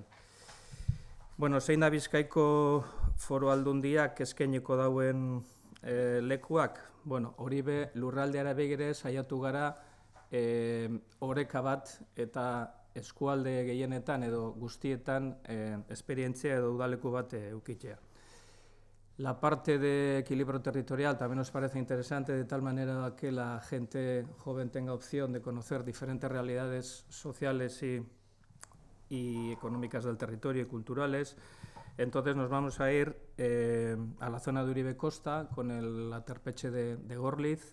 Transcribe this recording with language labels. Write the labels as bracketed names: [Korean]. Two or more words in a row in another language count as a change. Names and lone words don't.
[Basque] Bueno, zein da Bizkaiko Foru Aldundiak eskainiko dauen lekuak? Bueno, hori be lurraldeara begire saiatu gara oreka bat eta eskualde gehienetan edo guztietan esperientzia edo udaleku bat eukitzea. [Spanish] La parte de equilibrio territorial también nos parece interesante de tal manera que la gente joven tenga opción de conocer diferentes realidades sociales y económicas del territorio y culturales. Entonces nos vamos a ir a la zona de Uribe Costa con el aterpeche de Gorliz.